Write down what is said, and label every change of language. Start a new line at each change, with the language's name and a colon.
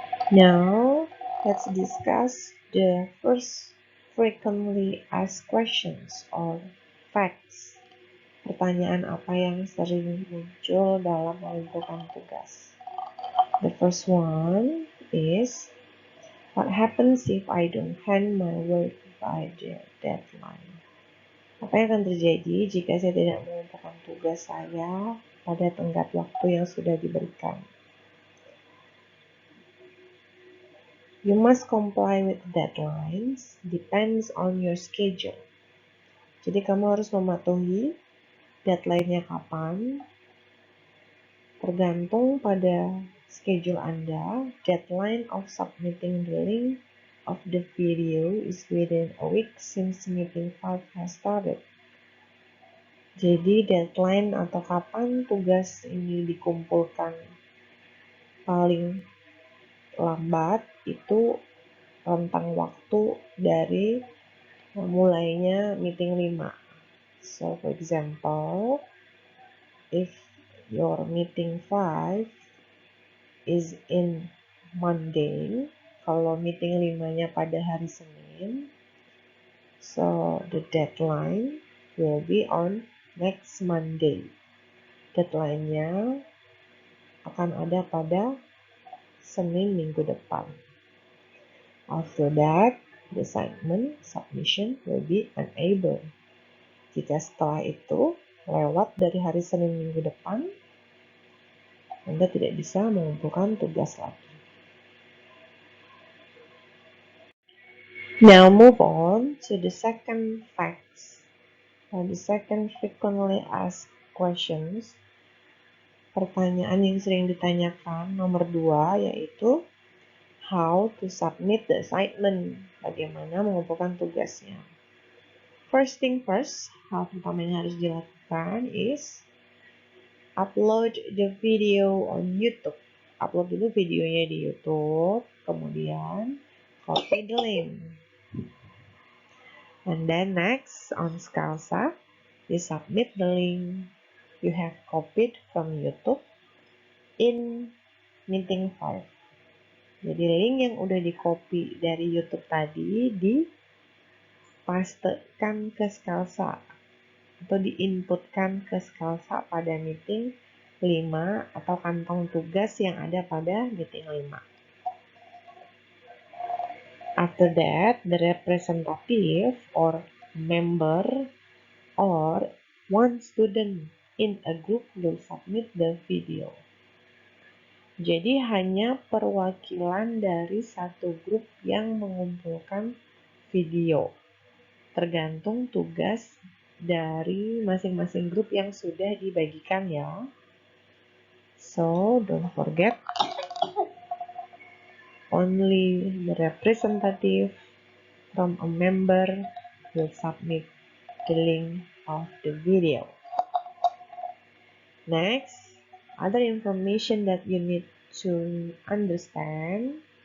English: Now let's discuss the first frequently asked questions or facts.
Indonesian: Pertanyaan apa yang sering muncul dalam mengumpulkan tugas?
English: The first one is, what happens if I don't hand my work by the deadline?
Indonesian: Apa yang akan terjadi jika saya tidak mengumpulkan tugas saya pada tenggat waktu yang sudah diberikan?
English: You must comply with deadlines, depends on your schedule.
Indonesian: Jadi kamu harus mematuhi deadline-nya kapan, tergantung pada schedule Anda.
English: Deadline of submitting the link of the video is within a week since meeting 5 has started.
Indonesian: Jadi deadline atau kapan tugas ini dikumpulkan paling lambat itu rentang waktu dari mulainya meeting 5.
English: So for example, if your meeting 5 is in Monday,
Indonesian: kalau meeting 5-nya pada hari Senin,
English: so the deadline will be on next Monday.
Indonesian: Deadline-nya akan ada pada Senin minggu depan.
English: After that, the assignment submission will be unable.
Indonesian: Jika setelah itu lewat dari hari Senin minggu depan, Anda tidak bisa mengumpulkan tugas lagi.
English: Now move on to the second facts. The second frequently asked questions.
Indonesian: Pertanyaan yang sering ditanyakan nomor 2 yaitu
English: how to submit the assignment.
Indonesian: Bagaimana mengumpulkan tugasnya.
English: First thing first,
Indonesian: hal pertama yang harus dilakukan
English: is upload the video on YouTube.
Indonesian: Upload dulu videonya di YouTube, kemudian
English: copy the link. And then next, on Scalsa, you submit the link you have copied from YouTube in meeting 5.
Indonesian: Jadi link yang udah di-copy dari YouTube tadi dipastekan ke Scalsa atau diinputkan ke Scalsa pada meeting 5 atau kantong tugas yang ada pada meeting 5.
English: After that, the representative or member or one student in a group will submit the video.
Indonesian: Jadi hanya perwakilan dari satu grup yang mengumpulkan video. Tergantung tugas dari masing-masing grup yang sudah dibagikan ya.
English: So, don't forget, only the representative from a member will submit the link of the video. Next, other information that you need to understand.